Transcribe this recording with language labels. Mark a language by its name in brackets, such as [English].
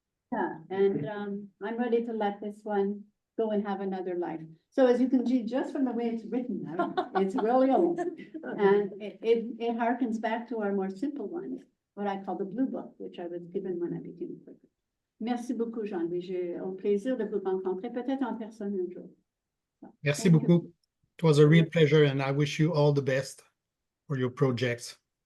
[English] Yeah, and I'm ready to let this one go and have another life. So as you can see, just from the way it's written, it's really old. And it harkens back to our more simple one, what I call the Blue Book, which I was given when I became a Quaker. [French] Merci beaucoup, Jean-Louis. J'ai au plaisir de vous rencontrer, peut-être en personne un jour. [English] So, [French] Merci [English] thank you. [French] beaucoup. [English] It was a real pleasure, and I wish you all the best for your projects.